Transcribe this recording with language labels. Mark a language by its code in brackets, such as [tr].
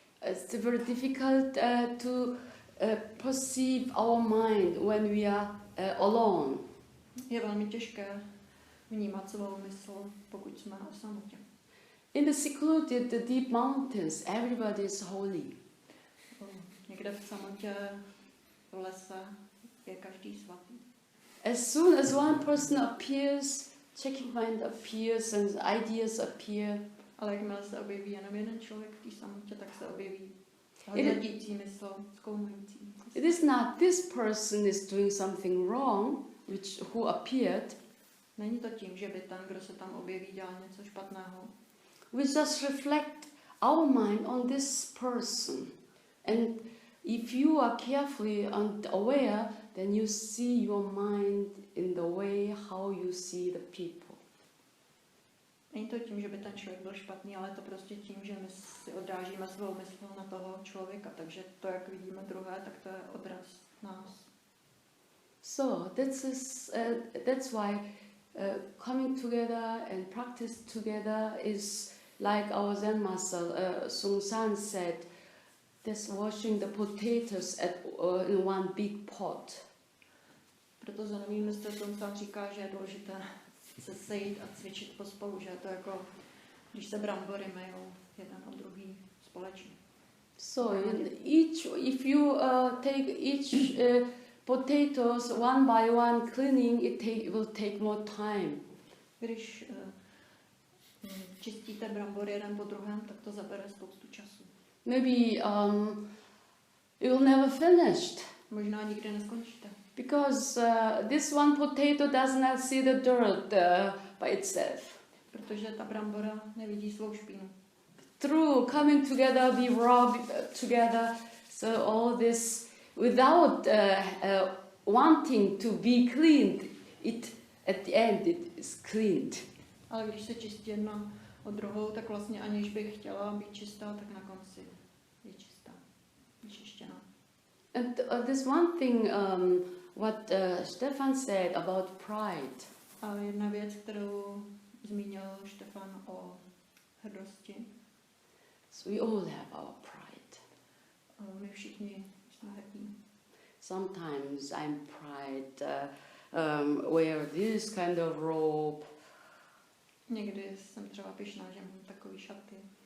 [en] It's very difficult to perceive our mind when we are alone. [cs] Je velmi těžké vnímat svou mysl, pokud jsme o samotě. [en] In the secluded, the deep mountains, everybody is holy. [cs] Někde v samotě, v lese, je každý svatý. [en] As soon as one person appears, checking mind appears and ideas appear. [cs] Ale jakmile se objeví jenom jeden člověk v té samotě, tak se objeví hodnotící mysl, zkoumající. [en] It is not this person is doing something wrong, who appeared. [cs] Není to tím, že by ten, kdo se tam objeví, dělal něco špatného. [en] We just reflect our mind on this person. And if you are carefully and aware, then you see your mind in the way how you see the people. [cs] Není to tím, že by ten člověk byl špatný, ale je to prostě tím, že my si odrážíme svou mysl na toho člověka. Takže to, jak vidíme druhé, tak to je odraz nás. [en] So that's why coming together and practice together is like our Zen master Sung San said, that's washing the potatoes in one big pot. [cs] Proto zenový mistr Sung San říká, že je důležité se sejít a cvičit pospolu, že je to jako, když se brambory myjou jeden a druhý společně. [en] So if you take each potatoes one by one cleaning, it will take more time. [cs] Když čistíte brambory jeden po druhém, tak to zabere spoustu času. [en] Maybe you will never finished. [cs] Možná nikdy neskončíte. [en] Because this one potato does not see the dirt by itself. [cs] Protože ta brambora nevidí svou špínu. [en] Through coming together, we rub together, so all this without wanting to be cleaned, it at the end it is cleaned. [cs] Ale když se čistí jedna od druhou, tak vlastně aniž bych chtěla být čistá, tak na konci je čistá, vyčištěná. [en] And there's one thing what Stefan said about pride. [cs] A jedna věc, kterou zmínil Štefan o hrdosti. [en] So we all have our pride. [cs] My všichni jsme hrdí. [en] Sometimes I'm pride wear this kind of robe. [cs] Někdy jsem třeba pyšná, že mám takový šaty.